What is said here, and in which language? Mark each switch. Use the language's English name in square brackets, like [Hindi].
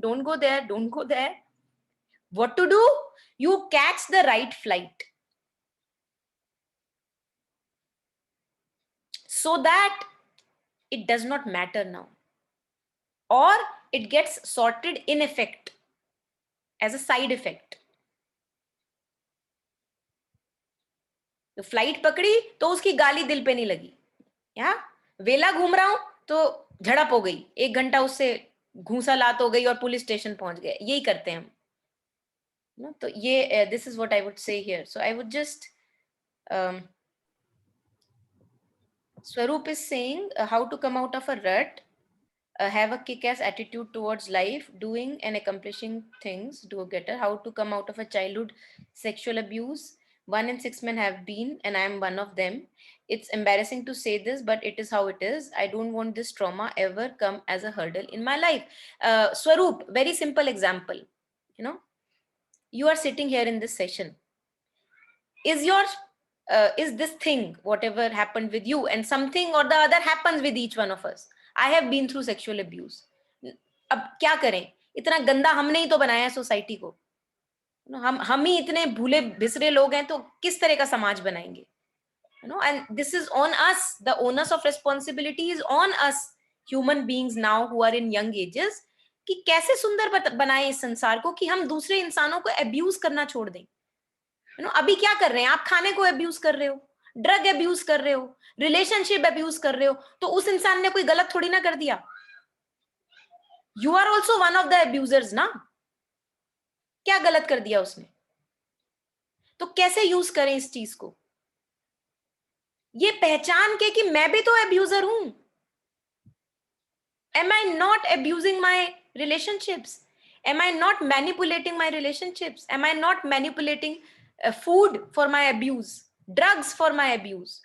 [English] Don't go there, don't go there. What to do? You catch the right flight, so that it does not matter now, or it gets sorted in effect as a side effect. [Hindi] तो flight पकड़ी तो उसकी गाली दिल पे नहीं लगी, या वेला घूम रहा हूं तो झड़प हो गई, 1 घंटा उससे घूसा लात हो गई और पुलिस स्टेशन पहुंच गए। यही करते हैं हम, तो ये [English] This is what I would say here. So I would just Swaroop is saying how to come out of a rut, have a kick-ass attitude towards life, doing and accomplishing things, do a getter, how to come out of a childhood sexual abuse. 1 in 6 men have been, and I am one of them. It's embarrassing to say this, but it is how it is. I don't want this trauma ever come as a hurdle in my life. Swaroop, very simple example. You are sitting here in this session. Is this thing, whatever happened with you, and something or the other happens with each one of us. I have been through sexual abuse. [Hindi] अब क्या करें, इतना गंदा हमने ही तो बनाया है society को। हम ही इतने भूले भिसरे लोग हैं, तो किस तरह का समाज बनाएंगे? [English] And this is on us. The onus of responsibility is on us human beings now who are in young ages, [Hindi] कि कैसे सुंदर बनाए इस संसार को, कि हम दूसरे इंसानों को अब्यूज करना छोड़ दें। अभी क्या कर रहे हैं आप? खाने को अब्यूज कर रहे हो, ड्रग अब्यूज कर रहे हो, रिलेशनशिप अब्यूज कर रहे हो, तो उस इंसान ने कोई गलत थोड़ी ना कर दिया। [English] You are also one of the abusers ना। [Hindi] क्या गलत कर दिया उसने? तो कैसे यूज करें इस चीज को, ये पहचान के कि मैं भी तो अब्यूजर हूं। [English] Am I not abusing my relationships? Am I not manipulating my relationships? Am I not manipulating food for my abuse, drugs for my abuse?